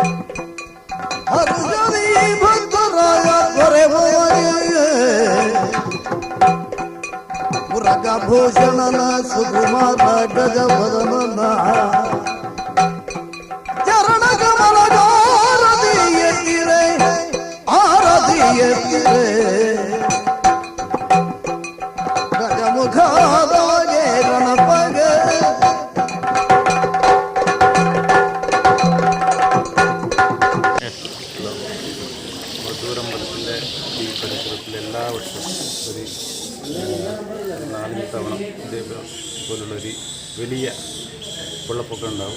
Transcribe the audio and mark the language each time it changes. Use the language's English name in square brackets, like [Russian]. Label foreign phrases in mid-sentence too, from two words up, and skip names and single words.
[Kannada] ಹರ್ಷದಿ ಭಕ್ತರಾಯ ದೊರೆಯುವವರಿಗೆ ಮುರಗಭೂಷಣನ ಸುಕುಮಾರ ಗಜವದನನ ಚರಣ ಕಮಲಗಾರತಿ ಎತ್ತಿರೆ ಆರತಿ ಎತ್ತಿರೆ ಗಜಮುಖದೊಳಗೆ ಗಣಪಗೆ [Malayalam] മധുരമ്പലത്തിൻ്റെ ഈ പരിസരത്തിൽ എല്ലാ വർഷവും ഒരു 4 തവണ ഇതേപോലുള്ളൊരു വലിയ വെള്ളപ്പൊക്കം ഉണ്ടാവും.